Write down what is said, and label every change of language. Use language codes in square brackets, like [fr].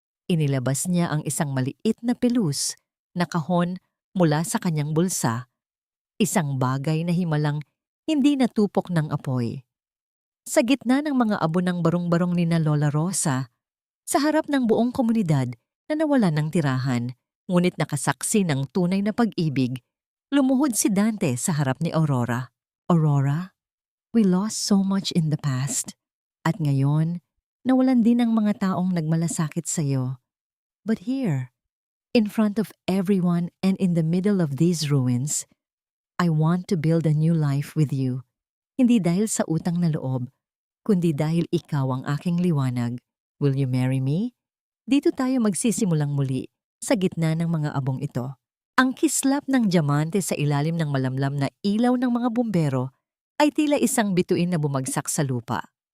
[tl] Inilabas niya ang isang maliit na pelus na kahon mula sa kanyang bulsa, isang bagay na himalang hindi natupok ng apoy. Sa gitna ng mga abo ng barong-barong ni na Lola Rosa, sa harap ng buong komunidad na nawala ng tirahan, ngunit nakasaksi ng tunay na pag-ibig, lumuhod si Dante sa harap ni Aurora. [en] Aurora, we lost so much in the past. [tl] At ngayon, nawalan din ng mga taong nagmalasakit sa iyo. [en] But here, in front of everyone and in the middle of these ruins, I want to build a new life with you. [tl] Hindi dahil sa utang na loob, kundi dahil ikaw ang aking liwanag. [en] Will you marry me? [tl] Dito tayo magsisimulang muli sa gitna ng mga abong ito. Ang kislap ng diamante sa ilalim ng malamlam na ilaw ng mga bumbero ay tila isang bituin na bumagsak sa lupa.